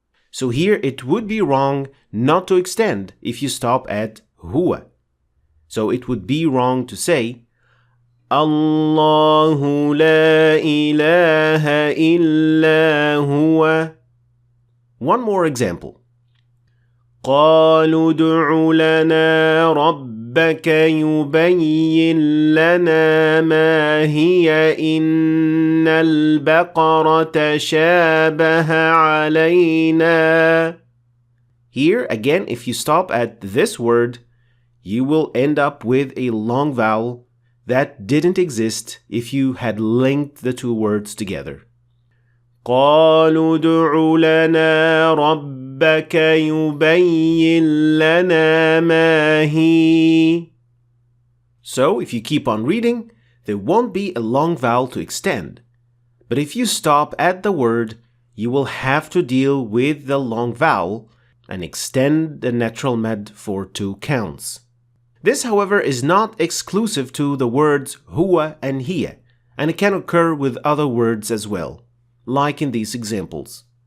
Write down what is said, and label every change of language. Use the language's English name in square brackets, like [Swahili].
[English] So here it would be wrong not to extend if you stop at huwa. So it would be wrong to say [Arabic] Allahu la ilaha illa huwa. [English] One more example. [Arabic] قالوا ادع لنا ربك يبين لنا ما هي إن البقرة شابه علينا. [English] Here again, if you stop at this word, you will end up with a long vowel that didn't exist if you had linked the 2 words together. [Arabic] قالوا ادع لنا ربك يبين لنا ما هي. [English] So if you keep on reading, there won't be a long vowel to extend. But if you stop at the word, you will have to deal with the long vowel and extend the natural med for 2 counts. This, however, is not exclusive to the words huwa and hiya, and it can occur with other words as well, like in these examples.